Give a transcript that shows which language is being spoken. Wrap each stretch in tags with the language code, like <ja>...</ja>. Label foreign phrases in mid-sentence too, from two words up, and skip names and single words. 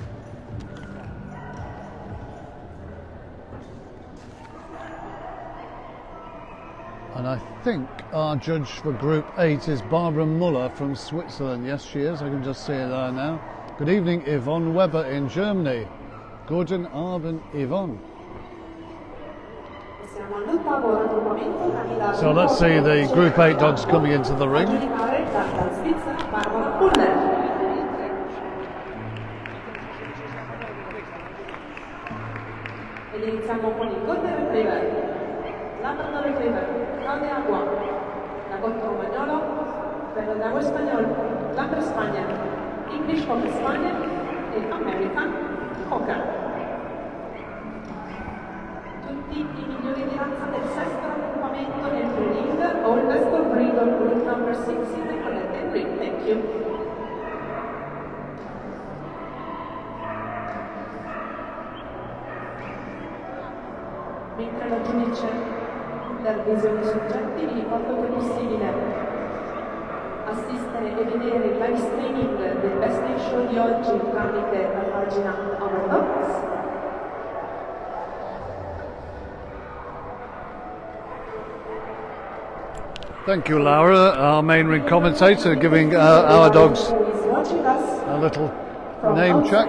<en>And I think our judge for Group 8 is Barbara Muller from Switzerland. Yes, she is. I can just see her there now. Good evening, Yvonne Weber in Germany.</en> <de>Guten Abend, Yvonne.</de> <en>So let's see the Group 8 dogs coming into the ring.</en> <it>Ed iniziamo con il Golden Retriever, Labrador Retriever, Grande Agua, Lagotto Romagnolo, Perro d'Agua Espagnol, Lambra Spaniel, English Cocker Spaniel e American Cocker. Tutti i migliori di razza del sesto raggruppamento nel prelievo Weller or Nestor Bridle</it> <en>with number 6 in the connected ring. Thank you.</en> <it>Mentre la giudice per visioni soggetti vi ricordo che è possibile assistere e vedere il</it> <en>live streaming</en> <it>del Best in Show di oggi tramite la pagina Overdogs.</it> <en>Thank you, Laura, our main ring commentator, giving our dogs a little name check.</en>